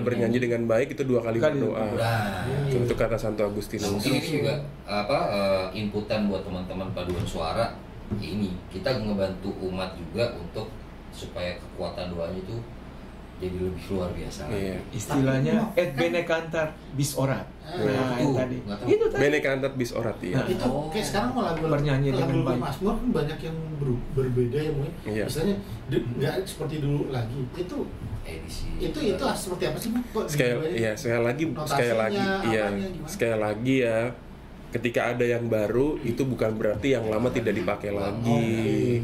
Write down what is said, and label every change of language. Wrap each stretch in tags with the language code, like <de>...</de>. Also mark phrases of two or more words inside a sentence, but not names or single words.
<id>bernyanyi dengan baik itu 2 kali Kali berdoa. Nah, Itu kata Santo nah, Agustinus. mungkin ini juga apa inputan buat teman-teman paduan suara ini kita ngebantu umat juga untuk supaya kekuatan doanya itu jadi lebih luar biasa. Iya. Istilahnya</id> <la>et bene cantar bis orat.</la> <id>Nah, itu tadi. Nggak tahu. Itu tadi.</id> <la>Bene cantat bis orat ya.</la> <id>Nah, Itu kayak sekarang mau lagu Bernyanyi dengan lagu baik. Mazmur kan banyak yang berbeda ya Moy. Iya. Misalnya nggak seperti dulu lagi. Edisi. Itu seperti apa sih Bu? Kok Sekali diubahnya? sekali lagi Notasinya, iya. apanya, gimana? Sekali lagi ya. Ketika ada yang baru itu bukan berarti yang lama tidak dipakai lagi.</id>